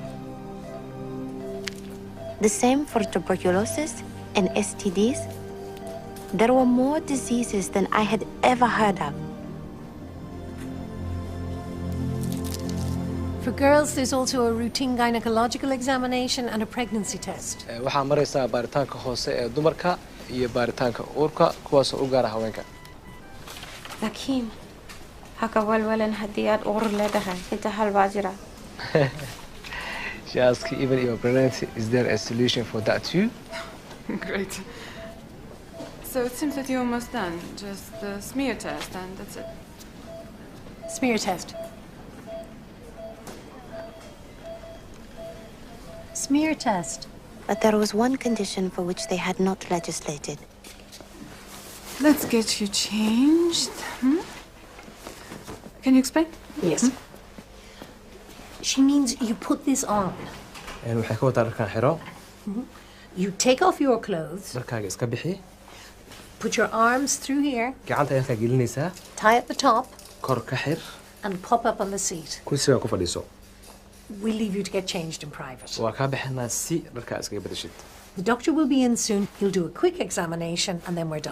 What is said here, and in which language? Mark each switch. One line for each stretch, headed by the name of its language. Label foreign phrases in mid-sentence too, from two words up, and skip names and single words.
English: The same for tuberculosis and STDs. There were more diseases than I had ever heard of. For girls, there's also a routine gynecological examination and a pregnancy test.
Somali: waxaa maraysaa baaritaanka hoose ee dumarka iyo baaritaanka uurka kuwaas oo u gaara haweenka. Lakin, haka walwalan haddii aad uur leedahay inta hal baa jira.
English: She asked even if you're pregnant, is there a solution for that too? Great. So it seems that you're almost done. Just the smear test and that's it. Smear test. Smear test. But there was one condition for which they had not legislated. Let's get you changed. Can you explain? Yes. She means you put this on.
Somali: waxay ka wadaa dharkan xiro.
English: You take off your clothes.
Somali: Dharkaaga iska bixi.
English: Put your arms through here.
Somali: Gacanta ayaa ka gelinaysaa.
English: Tie at the top.
Somali: Kor ka xir.
English: And pop up on the seat.
Somali: Kursiga ku fadhiiso.
English: We'll leave you to get changed in private.
Somali: waa ka bixinaa si dharkaa iskaga bedeshid.
English: The doctor will be in soon. He'll do a quick examination and then we're done.